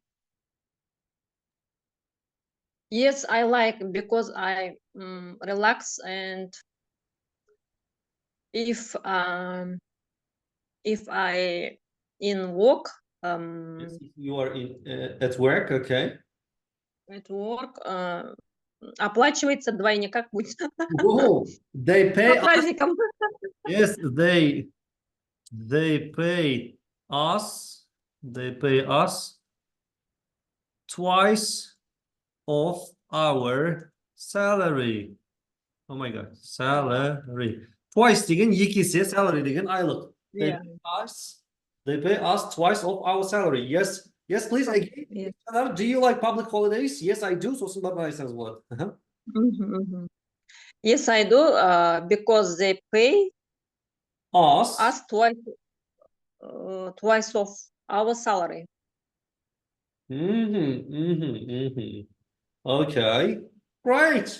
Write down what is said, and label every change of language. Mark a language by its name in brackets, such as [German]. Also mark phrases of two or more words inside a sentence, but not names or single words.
[English] Yes, I like because I relax and if I in work, Yes, if you are at work, okay. at work, [Russian] оплачивается двойне, как будет? [English] Oh, they pay [Russian] По праздникам. [English] Yes, they pay us. They pay us twice of our salary. Oh my God, salary. Twice [Kazakh] деген екесе, [English] salary [Kazakh] деген айлық. [English] Yeah. They pay us twice of our salary. Yes, yes, please. Again. Yes. Do you like public holidays? Yes, I do. [Kazakh] Сосын барып айтсаңыз болады. [English] Yes, I do. Because they pay Us. us twice of our salary. Okay, great.